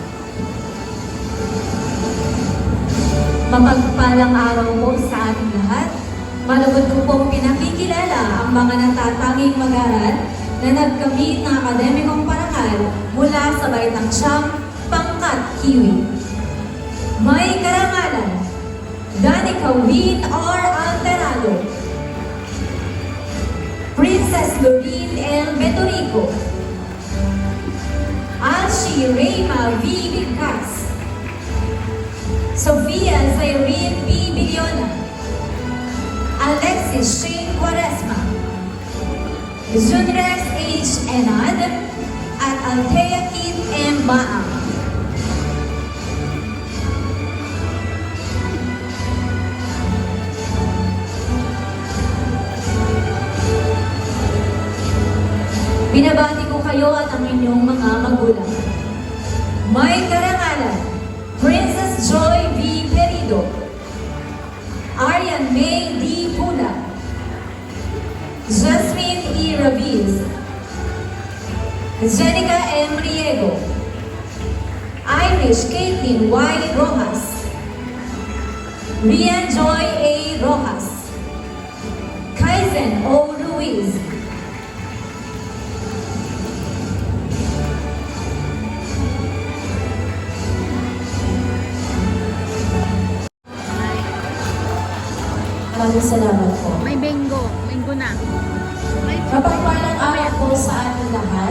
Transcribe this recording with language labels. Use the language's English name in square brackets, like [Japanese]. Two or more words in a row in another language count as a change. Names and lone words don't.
[Filipino] Mapagpalang araw po sa ating lahat. Malugod ko pong pinakikilala ang mga natatanging mag-aral na nagkamit ng akademikong parangal mula sa Baitang Siyam, Pangkat Kiwi. May karangalan, Danica Win R. Alterado, Princess Loreen L. Betorico, Alshi Reyma V. Vicas, Sofia Zairine B. Biliona, Alexis Shane Quaresma, Zunres H. Enad, at Althea Kit M. Baang. Binabati ko kayo at ang inyong mga magulang. May karangalan, Princess Joy V. Perido, Arian May D. Pula, Jasmine E. Rabiz, Jenica M. Riego, Irish Caitlin Y. Rojas, Rian Joy A. Rojas, Kaizen O. Ruiz, Maraming salamat po. May bingo. Bingo na. Mapagpalang araw po sa ating lahat.